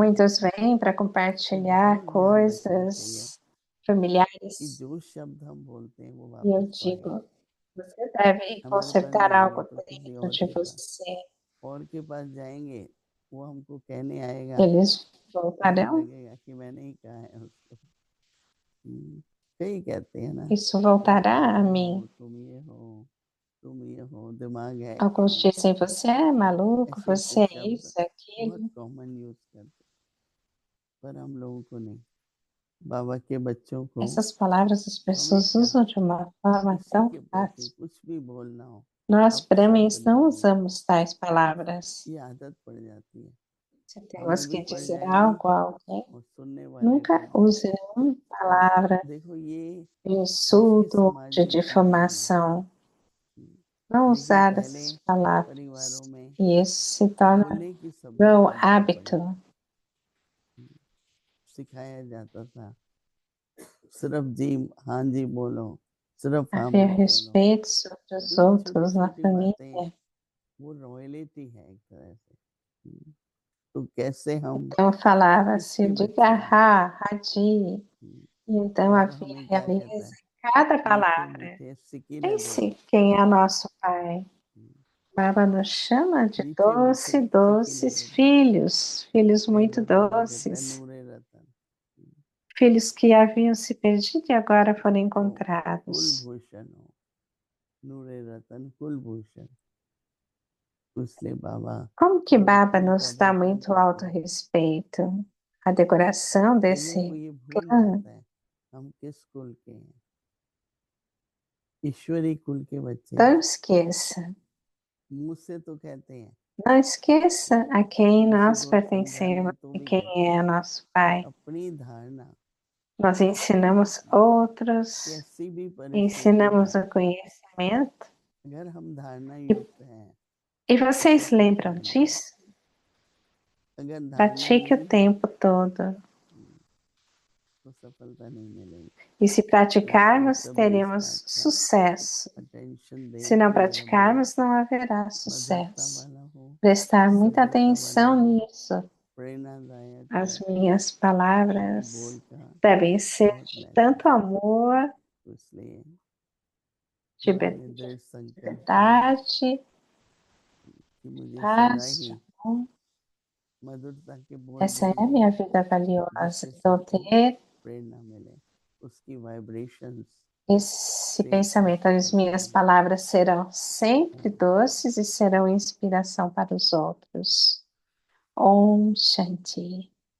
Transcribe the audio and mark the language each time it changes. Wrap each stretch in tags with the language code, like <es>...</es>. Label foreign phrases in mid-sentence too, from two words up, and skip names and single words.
<pt>Muitos vêm para</pt> <hi>तो</hi> <pt>compartilhar</pt> <hi>बहुत ध्यान रखना चाहिए</hi> <pt>coisas</pt> <hi>कि</hi> <pt>familiares.</pt> <hi>जो शब्द हम बोलते हैं वो</hi> <pt>E eu</pt> <hi>वापस तो आए।</hi> <pt>digo, você deve</pt> <hi>हमारे पास</hi> <pt>consertar</pt> <hi>नहीं आएंगे</hi> <pt>algo</pt> <hi>तो किसी</hi> <pt>dentro de você.</pt> <hi>और के पास जाएंगे, वो हमको कहने आएगा</hi> <pt>Eles</pt> <hi>तो हमें</hi> <pt>voltarão,</pt> <hi>लगेगा कि मैंने ही कहा है उसको। कई कहते हैं ना</hi> <pt>isso</pt> <hi>तुम</hi> <pt>voltará a</pt> <hi>पागल</hi> <pt>mim.</pt> <hi>हो, तुम ये हो, दिमाग है</hi> <pt>Alguns</pt> <hi>क्यों,</hi> <pt>dizem, você é maluco,</pt> <hi>ऐसे ऐसे</hi> <pt>você é</pt> <hi>शब्द</hi> <pt>isso, é</pt> <hi>बहुत</hi> <pt>aquilo.</pt> <en>common use</en> <hi>करते हैं, पर हम लोगों को नहीं। बाबा के बच्चों को</hi> <pt>Essas palavras as pessoas</pt> <hi>हमेशा</hi> <pt>usam de uma forma</pt> <hi>किसी</hi> <pt>tão</pt> <hi>के प्रति</hi> <pt>fácil.</pt> <hi>कुछ भी बोलना हो</hi> <pt>Nós,</pt> <hi>अपशब्द</hi> <pt>brahmins,</pt> <hi>नहीं</hi> <pt>não</pt> <hi>बोलना,</hi> <pt>usamos tais palavras.</pt> <hi>ये आदत पड़ जाती है।</hi> <pt>Se</pt> <hi>हमें</hi> <pt>temos</pt> <hi>भी</hi> <pt>que</pt> <hi>पड़</hi> <pt>dizer</pt> <hi>जाएगी</hi> <pt>algo a alguém,</pt> <hi>और सुनने वाले को</hi> <pt>nunca</pt> <hi>भी।</hi> <pt>use uma palavra</pt> <hi>देखो ये</hi> <pt>de</pt> <hi>आज के</hi> <pt>insulto ou</pt> <hi>समाज</hi> <pt>de</pt> <hi>में कॉमन है,</hi> <pt>difamação. Não</pt> <hi>लेकिन</hi> <pt>usar</pt> <hi>पहले</hi> <pt>essas</pt> <hi>परिवारों</hi> <pt>palavras.</pt> <hi>में</hi> <pt>E isso se torna</pt> <hi>बोलने की</hi> <pt>meu</pt> <hi>सभ्यता बहुत बड़ी</hi> <pt>hábito.</pt> <hi>सिखाया जाता था। सिर्फ जी हाँ जी बोलो, सिर्फ हाँ</hi> <pt>Haver</pt> <hi>मत बोलो,</hi> <pt>respeito sobre os</pt> <hi>क्योंकि छोटी</hi> <pt>outros na</pt> <hi>छोटी बातें</hi> <pt>família.</pt> <hi>वो रॉयलिटी है एक तरह से। तो कैसे हम</hi> <pt>Então falava-se</pt> <hi>किसके</hi> <pt>de</pt> <hi>बच्चे हैं।</hi> <pt>garrar, radir. E então</pt> <hi>बाबा</hi> <pt>havia</pt> <hi>हमें क्या कहता</hi> <pt>realeza</pt> <hi>है,</hi> <pt>em cada</pt> <hi>मीठे</hi> <pt>palavra.</pt> <hi>मीठे सिकीले दो,</hi> <pt>Pense quem é nosso Pai. Baba nos chama de</pt> <hi>मीठे मीठे</hi> <pt>doce,</pt> <hi>सिकीले</hi> <pt>doces</pt> <hi>दो।</hi> <pt>filhos, filhos</pt> <hi>कई</hi> <pt>muito</pt> <hi>बार बाबा कहता है</hi> <pt>doces,</pt> <hi>नूरे रतन,</hi> <pt>filhos que haviam se perdido e agora foram</pt> <hi>तो</hi> <pt>encontrados.</pt> <hi>कुलभूषण हो, नूरे रतन कुलभूषण। इसलिए बाबा</hi> <pt>Como que</pt> <hi>हमें</hi> <pt>Baba</pt> <hi>कुल का</hi> <pt>nos dá</pt> <hi>दर्शन</hi> <pt>muito</pt> <hi>करते हैं।</hi> <pt>autorrespeito? A decoração</pt> <hi>कईयों को</hi> <pt>desse</pt> <hi>ये भूल</hi> <pt>clã.</pt> <hi>जाता है हम किस कुल के हैं। ईश्वरी कुल के बच्चे हैं।</hi> <pt>Não esqueça.</pt> <hi>मुझसे तो कहते हैं,</hi> <pt>Não esqueça a quem</pt> <hi>किसी</hi> <pt>nós</pt> <hi>को</hi> <pt>pertencemos</pt> <hi>समझाने तो</hi> <pt>e</pt> <hi>भी</hi> <pt>quem</pt> <hi>कहते हैं,</hi> <pt>é nosso</pt> <hi>पर</hi> <pt>Pai.</pt> <hi>अपनी धारणा</hi> <pt>Nós ensinamos outros,</pt> <hi>कैसी भी परिस्थिति</hi> <pt>ensinamos</pt> <hi>हो,</hi> <pt>o conhecimento.</pt> <hi>अगर हम धारणा</hi> <pt>E,</pt> <hi>युक्त हैं</hi> <pt>e</pt> <hi>तो</hi> <pt>vocês</pt> <hi>सफलता</hi> <pt>lembram</pt> <hi>मिलेगी।</hi> <pt>disso?</pt> <hi>अगर धारणा</hi> <pt>Pratique o</pt> <hi>नहीं है</hi> <pt>tempo todo.</pt> <hi>तो सफलता नहीं मिलेगी।</hi> <pt>E se</pt> <hi>तो इसलिए</hi> <pt>praticarmos,</pt> <hi>कभी इस बात</hi> <pt>teremos</pt> <hi>का</hi> <pt>sucesso.</pt> <hi>अटेंशन</hi> <pt>Se</pt> <hi>दें</hi> <pt>não</pt> <hi>कि मेरा मन</hi> <pt>praticarmos, não haverá</pt> <hi>मधुरता</hi> <pt>sucesso.</pt> <hi>वाला हो,</hi> <pt>Prestar muita</pt> <hi>सभ्यता वाला</hi> <pt>atenção</pt> <hi>हो,</hi> <pt>nisso.</pt> <hi>प्रेरणादायक</hi> <pt>As</pt> <hi>हो,</hi> <pt>minhas</pt> <hi>क्योंकि</hi> <pt>palavras</pt> <hi>बोल का</hi> <pt>devem ser</pt> <hi>बहुत</hi> <pt>de</pt> <hi>महत्व</hi> <pt>tanto</pt> <hi>है।</hi> <pt>amor,</pt> <hi>तो इसलिए</hi> <pt>de,</pt> <hi>मैंने</hi> <pt>de</pt> <hi>दृढ़ संकल्प किया</hi> <pt>verdade,</pt> <hi>कि मुझे सदा</hi> <pt>paz,</pt> <hi>ही</hi> <pt>de amor.</pt> <hi>मधुरता के बोल</hi> <pt>Essa é a</pt> <hi>बोलूं</hi> <pt>minha vida valiosa.</pt> <hi>जिससे</hi> <pt>Então,</pt> <hi>सबको</hi> <pt>ter</pt> <hi>प्रेरणा मिले, उसकी वाइब्रेशंस</hi> <pt>esse</pt> <hi>से</hi> <pt>pensamento, as</pt> <hi>सबको</hi> <pt>minhas palavras serão sempre doces e serão inspiração para os outros.</pt> <sa>Om Shanti.</sa>